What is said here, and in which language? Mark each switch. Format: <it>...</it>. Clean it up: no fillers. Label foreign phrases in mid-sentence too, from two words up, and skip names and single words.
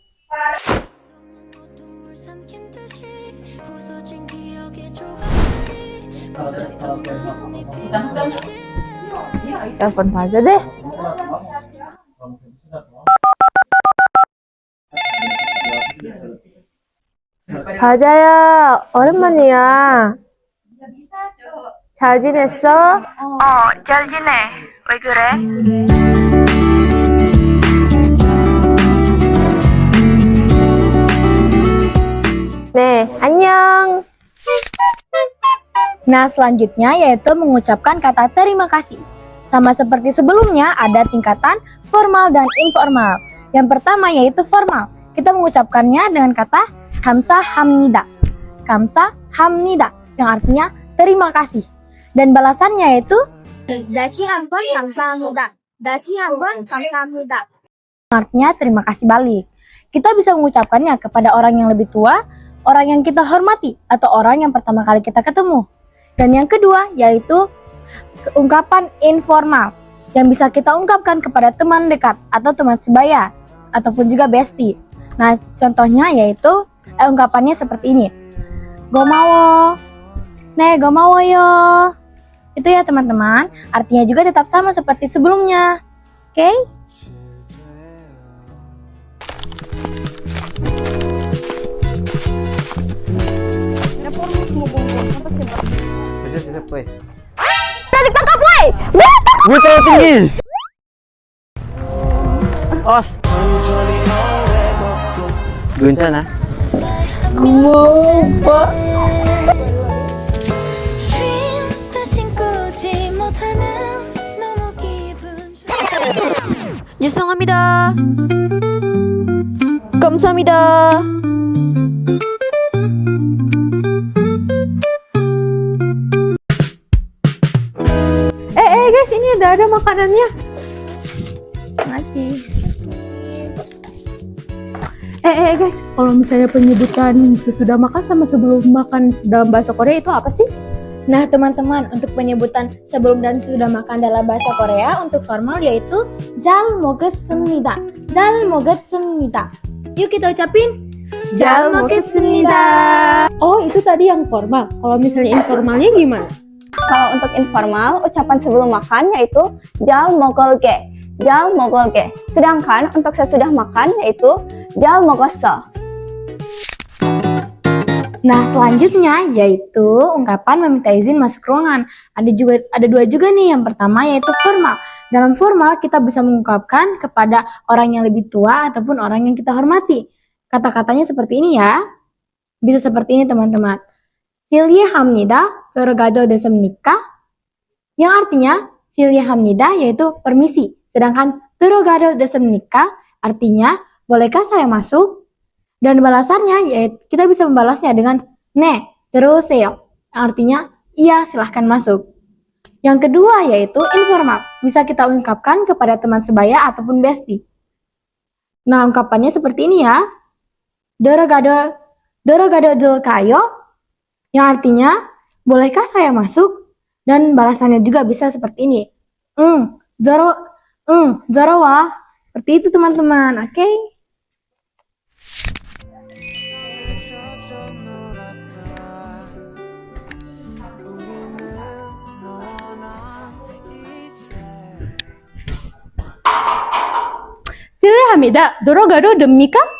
<id>Telepon Faza deh. Fazaya,</id> <ko>오랜만이야. 잘 지냈어? 잘 지내. 왜 그래? 네, 안녕.</ko> <id>Nah, selanjutnya yaitu mengucapkan kata terima kasih. Sama seperti sebelumnya, ada tingkatan formal dan informal. Yang pertama yaitu formal. Kita mengucapkannya dengan kata 감사합니다.</id> <ko>감사합니다,</ko> <id>yang artinya terima kasih. Dan balasannya yaitu</id> <ko>다시 한번 감사합니다. 다시 한번 감사합니다.</ko> <id>Artinya terima kasih balik. Kita bisa mengucapkannya kepada orang yang lebih tua, orang yang kita hormati, atau orang yang pertama kali kita ketemu. Dan yang kedua yaitu ungkapan informal yang bisa kita ungkapkan kepada teman dekat atau teman sebaya ataupun juga bestie. Nah, contohnya yaitu ungkapannya seperti ini.</id> <ko>고마워. 네, 고마워요.</ko> <id>Itu ya teman-teman, artinya juga tetap sama seperti sebelumnya. Oke? Siap, woi. Tangkap, woi! Gue terlalu tinggi. Os.</id> <ko>괜찮아? 죄송합니다. 감사합니다.</ko> <id>Guys, ini ada makanannya. Makasih. Guys, kalau misalnya penyebutan sesudah makan sama sebelum makan dalam bahasa Korea itu apa sih? Nah teman-teman, untuk penyebutan sebelum dan sesudah makan dalam bahasa Korea untuk formal yaitu</id> <ko>잘 먹었습니다. 잘 먹었습니다.</ko> <id>Yuk kita ucapin</id> <ko>잘 먹었습니다.</ko> <id>Oh, itu tadi yang formal. Kalau misalnya informalnya gimana? Kalau untuk informal, ucapan sebelum makan yaitu</id> <ko>잘 먹을게. 잘 먹을게.</ko> <id>Sedangkan untuk sesudah makan yaitu</id> <ko>잘 먹었어.</ko> <id>Nah selanjutnya yaitu ungkapan meminta izin masuk ruangan. Ada dua juga nih. Yang pertama yaitu formal. Dalam formal kita bisa mengungkapkan kepada orang yang lebih tua ataupun orang yang kita hormati. Kata-katanya seperti ini ya. Bisa seperti ini teman-teman.</id> <ko>실례합니다. 들어가도 되십니까?</ko> <id>Yang artinya 실례합니다 yaitu permisi. Sedangkan</id> <ko>들어가도 되십니까</ko> <id>artinya bolehkah saya masuk? Dan balasannya yaitu kita bisa membalasnya dengan</id> <ko>네, 들어오세요.</ko> <id>Artinya iya, silahkan masuk. Yang kedua yaitu informal. Bisa kita ungkapkan kepada teman sebaya ataupun bestie. Nah, ungkapannya seperti ini ya.</id> <ko>들어가도 될까요?</ko> <id>Yang artinya bolehkah saya masuk? Dan balasannya juga bisa seperti ini.</id> <ko>들어와.</ko> <id>Seperti itu teman-teman, oke?</id> <ko>실례합니다. 들어가도 됩니까?</ko>